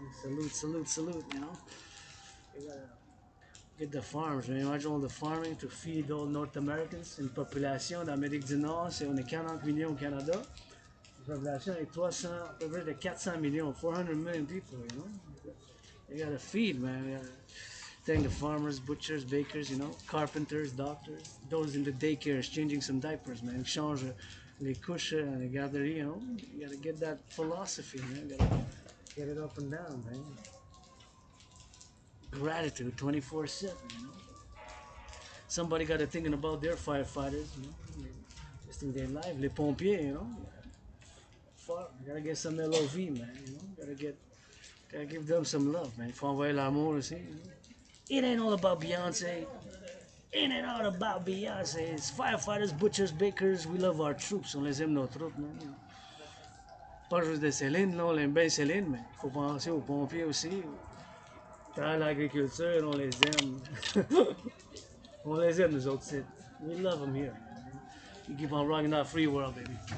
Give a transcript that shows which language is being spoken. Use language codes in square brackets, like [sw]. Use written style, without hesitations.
[en] Salute, salute, salute, you know. We gotta get the farms, man. Imagine all the farming to feed all North Americans. [fr] Une population d'Amérique du Nord, on est 40 millions au Canada. La population est 300, à peu près de 400 millions, [en] 400 million people, you know. You gotta feed, man. We gotta thank the farmers, butchers, bakers, you know, carpenters, doctors, those in the daycares changing some diapers, man. [fr] Change les couches, les garderies, [en] you know. You gotta get that philosophy, man. You gotta get it up and down, man. Gratitude 24/7, you know. Somebody gotta thinking about their firefighters, you know, just in their life. [fr] Les pompiers, [en] you know. Gotta get some LOV, man, you know. Gotta give them some love, man. [fr] Faut envoyer l'amour aussi. [en] You know? It ain't all about Beyonce. It ain't all about Beyonce. It's firefighters, butchers, bakers. We love our troops. [fr] On les aime nos troupes, man. [en] You know? [fr] Pas juste de Céline, là, on aime bien Céline, mais il faut penser aux pompiers aussi. Dans l'agriculture, on les aime. On les aime, nous autres, c'est. [en] We love them here. You keep on rocking that free world, baby.